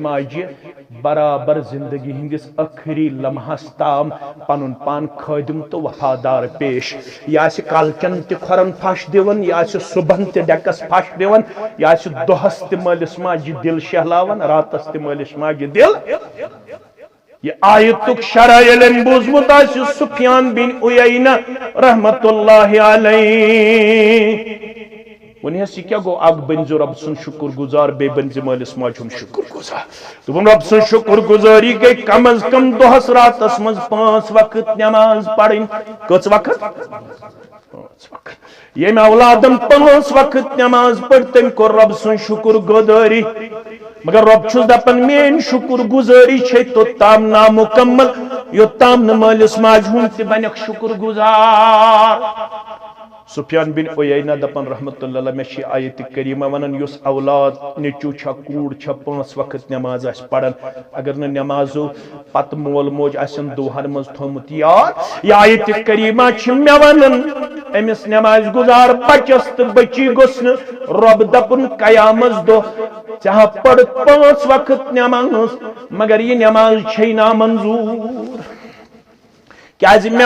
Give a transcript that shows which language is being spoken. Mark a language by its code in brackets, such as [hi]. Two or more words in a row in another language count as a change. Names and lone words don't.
[ks] ماجہِ برابر زندگی ہندس ٲخری لمحس تام پنُن پان خٲدِم تہٕ وفادار پیش یہِ آسہِ کالچن تہِ کھۄرن پھش دِوان یہِ آسہِ صبحن تہِ ڈیکس پھش دِوان یہِ آسہِ دۄہس تہِ مٲلِس ماجہِ دل شہلاوان راتس تہِ مٲلِس ماجہِ دل یہ آیتُک شرح ییٚلہِ أمۍ بوٗزمُت آسہِ سفیان بن عُیینہ [ar] رحمت اللہ [ks] علیہ ونیس یہ کیا گو اکھ بنزِ رب سُنٛد شُکر گزار بیٚیہِ بنزِ مٲلِس ماجہِ ہُنٛد شُکر گزار دوٚپُن رب سٕنٛز شُکر گزٲری گٔے کم از کم دۄہس راتس منٛز 5 وقت نٮ۪ماز پرٕنۍ کٔژ وقت 5 وقت ییٚمۍ اولادن 5 وقت نٮ۪ماز پٔر تٔمۍ کوٚر رب سٕنٛز شُکر گزٲری مگر رب چھُس دپان میٲنۍ شُکر گزٲری چھے توٚتام نامُکمل یوٚتام نہٕ مٲلِس ماجہِ ہُنٛد تہِ بنیکھ شُکر گزار سفیان بن عُیینہ دپان [ar] رحمت اللہ علیہ [ks] مےٚ چھِ آیتِ کریٖمہ ونان یُس اولاد نیٚچوٗ چھا کوٗر چھا 5 وقت نٮ۪ماز آسہِ پران اگر نہٕ نٮ۪مازو پتہٕ مول موج آسن دُہن منٛز تھوٚمُت یاد یہِ آیتِ کریٖمہ چھِ مےٚ ونان أمِس نٮ۪مازِ گُزار بچس تہٕ بچی گوٚژھ نہٕ رۄب دپُن قیامس دۄہ ژےٚ ہا پٔرٕتھ 5 وقت نٮ۪ماز مگر یہِ نٮ۪ماز چھے نامنظوٗر کیازِ مےٚ